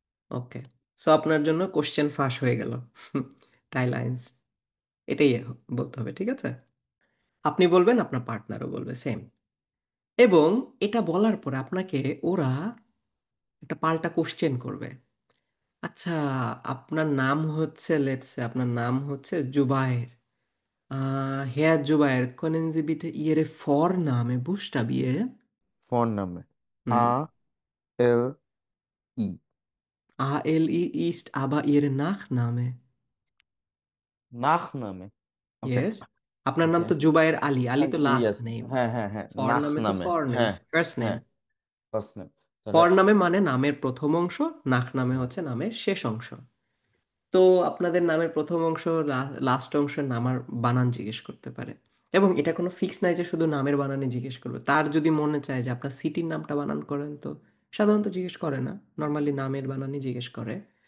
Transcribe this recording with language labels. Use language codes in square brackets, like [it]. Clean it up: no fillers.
[bn] ওকে, so আপনার জন্য question ফাঁস হয়ে গেল। টাই লাইন্স, এটাই বলতে হবে। ঠিক আছে? আপনি বলবেন, আপনার পার্টনারও বলবে সেম। এবং এটা বলার পরে আপনাকে ওরা একটা পাল্টা কোশ্চেন করবে। আচ্ছা, আপনার নাম হচ্ছে, লেটস সে আপনার নাম হচ্ছে Zubair. [de] Herr Jubair, können Sie bitte Ihre Vorname buchstabieren? Vorname. হুম। A-L-I. ALI ist aber Ihr Nachname. Nachname. Okay. [en] Yes. [bn] আপনার নাম [en] Okay. [bn] তো জুবায়ের আলী, আলী তো লাস্ট [en] Yes. [bn] নেম। হ্যাঁ হ্যাঁ হ্যাঁ, ফরনামে তো [de] Nachname। [bn] ফরনেম, হ্যাঁ ফার্স্ট নেম। হ্যাঁ, [en] first name। [bn] তাহলে ফরনামে মানে নামের প্রথম অংশ, নাক নামে হচ্ছে নামের শেষ অংশ। তো আপনাদের নামের প্রথম অংশ, লাস্ট অংশের নামার বানান জিজ্ঞেস করতে পারে। এবং এটা কোনো ফিক্স নাই যে শুধু নামের বানানই জিজ্ঞেস করবে। তার যদি মনে চায় যে আপনার সিটির নামটা বানান করেন, তো সাধারণত জিজ্ঞেস করে না, নর্মালি নামের বানানই জিজ্ঞেস করে।